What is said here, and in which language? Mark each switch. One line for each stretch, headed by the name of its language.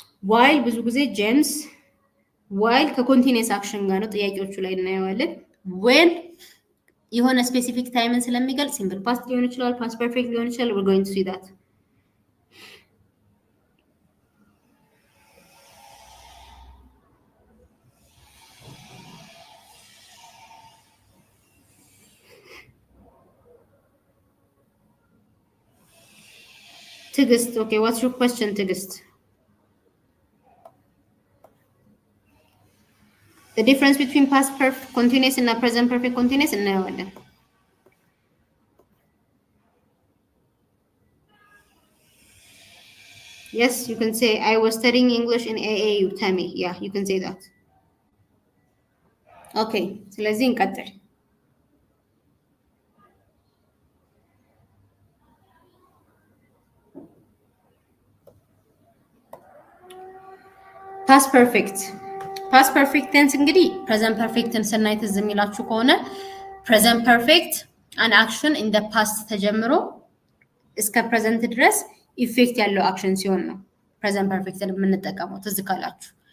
Amharic: while ብዙ ጊዜ ጄምስ while ከኮንቲኒየስ አክሽን ጋር ነው። ጥያቄዎቹ ላይ እናየዋለን። when የሆነ ስፔሲፊክ ታይምን ስለሚገልጽ ሲምፕል ፓስት ሊሆን ይችላል፣ ፓስት ፐርፌክት ሊሆን ይችላል።
English: we're going to see that Tigist, okay, what's your question, Tigist? The difference between past perfect continuous and present perfect continuous
Amharic: እናየዋለን።
English: Yes, you can say I was studying English in AAU, Tammy. Yeah, you can say that.
Amharic: Okay, ስለዚህ እንቀጥል። ፓስት ፐርፌክት ፓስት ፐርፌክት ቴንስ እንግዲህ ፕሬዘንት ፐርፌክትን ስናይ ትዝ የሚላችሁ ከሆነ ፕሬዘንት ፐርፌክት
English: አን አክሽን ኢን ዘ ፓስት
Amharic: ተጀምሮ እስከ ፕሬዘንት ድረስ ኢፌክት ያለው አክሽን ሲሆን ነው ፕሬዘንት ፐርፌክትን የምንጠቀመው ትዝ ካላችሁ።